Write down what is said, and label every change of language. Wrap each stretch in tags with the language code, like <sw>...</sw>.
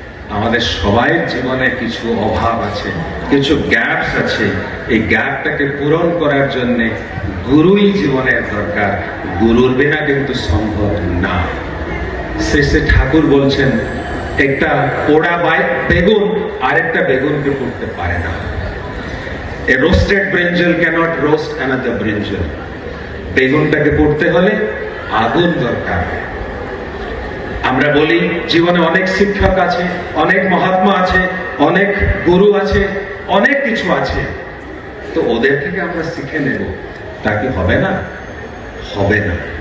<bn>আমাদের সবাই জীবনে কিছু অভাব আছে, কিছু গ্যাপস আছে। এই গ্যাপটাকে পূরণ করার জন্য গুরুই জীবনের দরকার। গুরুর বিনা কিন্তু সম্ভব না। শ্রী শ্রী ঠাকুর বলছেন, একটা পোড়া বেগুন আরেকটা বেগুনকে পুড়তে পারে না।</bn> <en>A roasted brinjal cannot roast another brinjal.</en> <bn>বেগুনটাকে পুড়তে হলে আগুন দরকার। আমরা বলি জীবনে অনেক শিক্ষক আছে, অনেক মহাত্মা আছে, অনেক গুরু আছে, অনেক কিছু আছে, তো ওদের থেকে আমরা শিখে নেব, তা কি হবে না? হবে না।</bn>